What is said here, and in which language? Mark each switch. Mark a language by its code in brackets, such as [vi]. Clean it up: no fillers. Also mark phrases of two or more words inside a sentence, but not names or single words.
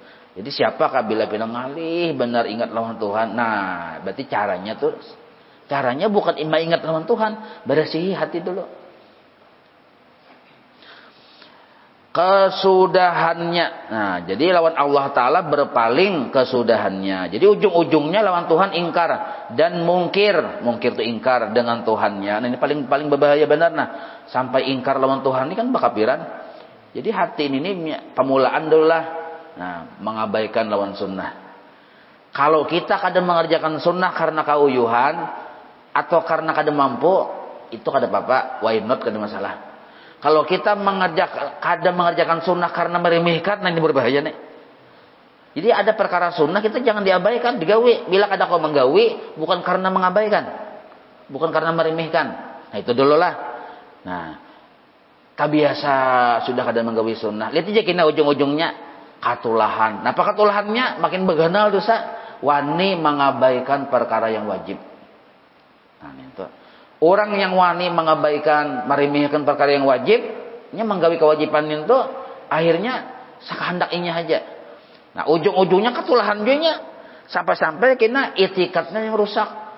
[bjn] Jadi siapakah bila bilang ngalih benar ingat lawan Tuhan. Nah, berarti caranya bukan ingat lawan Tuhan, bersihi hati dulu. Kesudahannya. Nah, jadi lawan Allah Ta'ala berpaling kesudahannya. Jadi ujung-ujungnya lawan Tuhan ingkar dan mungkir. Mungkir itu ingkar dengan Tuhannya. Nah, ini paling berbahaya benar. Nah, sampai ingkar lawan Tuhan ini kan bakapiran. Jadi hati ini pemulaan dulu lah. Nah, mengabaikan lawan sunnah. Kalau kita kadang mengerjakan sunnah karena kauyuhan atau karena kadang mampu, itu kada apa-apa, [en] why not, [bjn] kada masalah. [id] Kalau kita kadang mengerjakan sunnah karena meremehkan, nah ini berbahaya nih. [bjn] Jadi ada perkara sunnah kita jangan diabaikan, digawi. Bila kada kau menggawi, bukan karena mengabaikan, bukan karena meremehkan. Nah itu dulu lah. Nah, kabiasa sudah kada menggawi sunnah. Lihat aja kena ujung-ujungnya katulahan. Nah, apa katulahannya? Makin beganal dosa. Wani mengabaikan perkara yang wajib. Nah, itu. Orang yang wani mengabaikan, meremehkan perkara yang wajib, nya menggawi kewajiban itu, akhirnya sakahandaknya aja. Nah, ujung-ujungnya ketulahan juga, sampai-sampai kena itikadnya yang rusak.